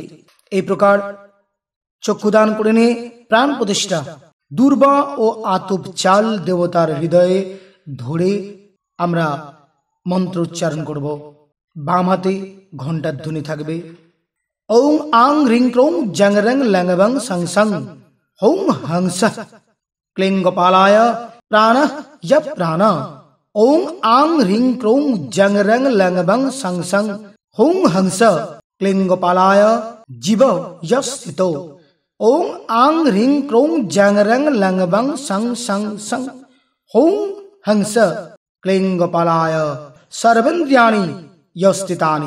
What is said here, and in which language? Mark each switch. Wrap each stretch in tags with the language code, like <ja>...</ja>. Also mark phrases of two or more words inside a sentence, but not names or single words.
<bn>এই প্রকার চক্ষুদান করে নিয়ে প্রাণ প্রতিষ্ঠা দুর্বা ও আতপ চাল দেবতার হৃদয়ে ধরে আমরা মন্ত্র উচ্চারণ করব। বাম হাতে ঘণ্টার ধ্বনি থাকবে।</bn> <sa>ওং আং হ্রিং ক্রৌং জং রং লঙ্গবং সং সং হৌং হংস ক্লিং গোপালায় প্রাণ য় প্রাণ ओं आंग ह्रीं क्रों जंग रंग लंग बंग संग संग हुं हंस क्लीं गोपालाय जीव यस्थितो। ओं आंग ह्रीं क्रों जंग रंग लंग बंग संग संग संग हुं हंस क्लीं गोपालाय सर्वेन्द्रियाणि यस्थितानि।</sa>